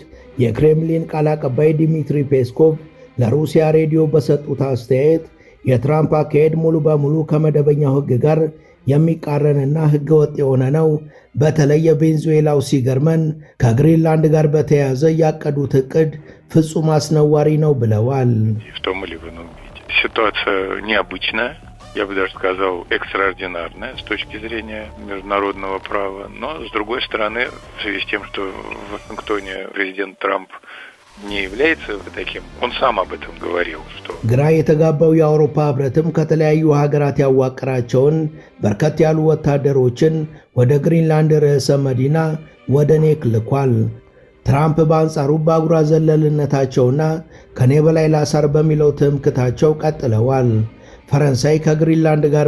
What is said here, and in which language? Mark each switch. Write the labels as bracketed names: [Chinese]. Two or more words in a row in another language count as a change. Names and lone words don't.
[Amharic] የክሬምሊን ቃል አቀባይ ዲሚትሪ ፔስኮቭ ለሩሲያ ሬዲዮ በሰጡት አስተያየት የትራምፕ አካሄድ ሙሉ በሙሉ ከመደበኛው ህግ ጋር የሚቃረንና ህገ ወጥ የሆነ ነው። በተለይ የቬንዙዌላው ሲገርመን ከግሪንላንድ ጋር በተያያዘ ያቀዱት እቅድ ፍጹም አስነዋሪ ነው ብለዋል። [Russian] Ситуация необычная, я бы даже сказал, экстраординарная с точки зрения международного права. Но, с другой стороны, в связи с тем, что в Вашингтоне президент Трамп не является таким. Он сам об этом говорил, что [Amharic] ግራ የተጋባው የአውሮፓ ህብረትም ከተለያዩ ሀገራት ያዋቀራቸውን በርከት ያሉ ወታደሮችን ወደ ግሪንላንድ ርዕሰ መዲና ወደ ኔክ ልኳል። ትራምፕ በአንጻሩ በአጉራ ዘለልነታቸውና ከኔ በላይ ላሳር በሚለው ትምክታቸው ቀጥለዋል። ፈረንሳይ ከግሪንላንድ ጋር